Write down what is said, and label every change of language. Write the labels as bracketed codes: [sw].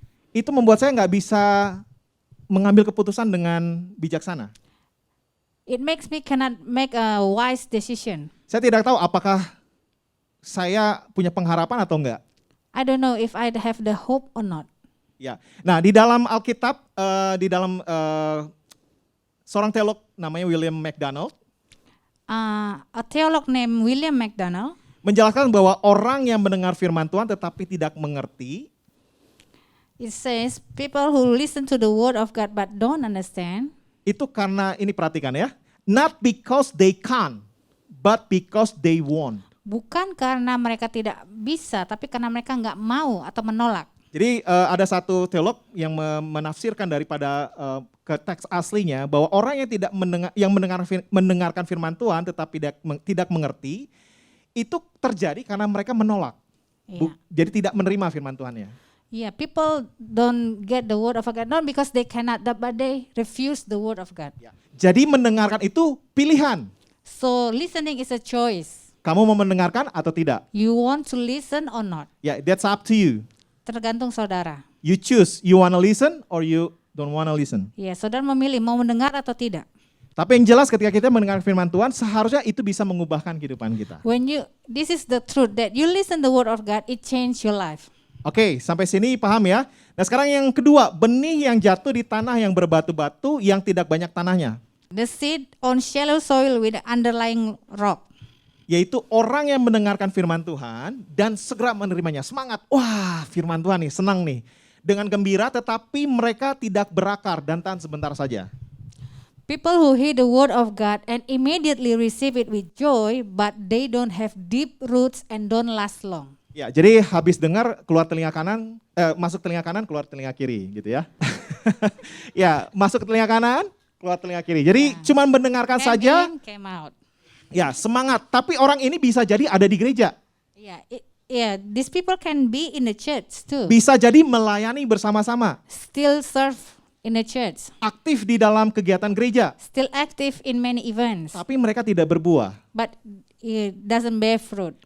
[id] itu membuat saya nggak bisa mengambil keputusan dengan bijaksana. [en] it makes me cannot make a wise decision. [id] Saya tidak tahu apakah saya punya pengharapan atau enggak. [en] I don't know if I have the hope or not. [id] Ya, nah di dalam Alkitab, di dalam seorang teolog namanya William MacDonald [en] A theolog named William MacDonald [id] menjelaskan bahwa orang yang mendengar firman Tuhan tetapi tidak mengerti, [en] it says people who listen to the word of God but don't understand. [id] itu karena ini perhatikan ya, [en] not because they can't, but because they won't. [id] Bukan karena mereka tidak bisa, tapi karena mereka nggak mau atau menolak. Jadi ada satu teolog yang menafsirkan daripada ke teks aslinya bahwa orang yang tidak mendengarkan firman Tuhan tetapi tidak mengerti itu terjadi karena mereka menolak. [en] Yeah. [id] Jadi tidak menerima firman Tuhannya. [en] Yeah, people don't get the word of God not because they cannot, but they refuse the word of God. [id] Jadi mendengarkan itu pilihan. [en] So listening is a choice. [id] Kamu mau mendengarkan atau tidak? [en] You want to listen or not? Ya, that's up to you. [id] Tergantung saudara. [en] You choose, you wanna listen or you don't wanna listen. [id] Ya, saudara memilih mau mendengar atau tidak. Tapi yang jelas ketika kita mendengar firman Tuhan, seharusnya itu bisa mengubahkan kehidupan kita. [en] This is the truth that you listen the word of God, it change your life. [id] Oke, sampai sini paham ya. Nah sekarang yang kedua, benih yang jatuh di tanah yang berbatu-batu yang tidak banyak tanahnya. [en] The seed on shallow soil with the underlying rock. [id] Yaitu orang yang mendengarkan firman Tuhan dan segera menerimanya. Semangat, wah firman Tuhan nih, senang nih. Dengan gembira tetapi mereka tidak berakar dan tahan sebentar saja. [en] People who hear the word of God and immediately receive it with joy, but they don't have deep roots and don't last long. [id] Ya, jadi habis dengar keluar telinga kanan, masuk telinga kanan, keluar telinga kiri gitu ya. Ya, masuk ke telinga kanan, keluar telinga kiri. Jadi cuma mendengarkan [en] Came [id] saja, [en] in, came out. [id] ya semangat. Tapi orang ini bisa jadi ada di gereja. [en] Yeah, these people can be in the church too. [id] Bisa jadi melayani bersama-sama. [en] Still serve in the church. [id] Aktif di dalam kegiatan gereja. [en] Still active in many events. [id] Tapi mereka tidak berbuah. [en] But it doesn't bear fruit.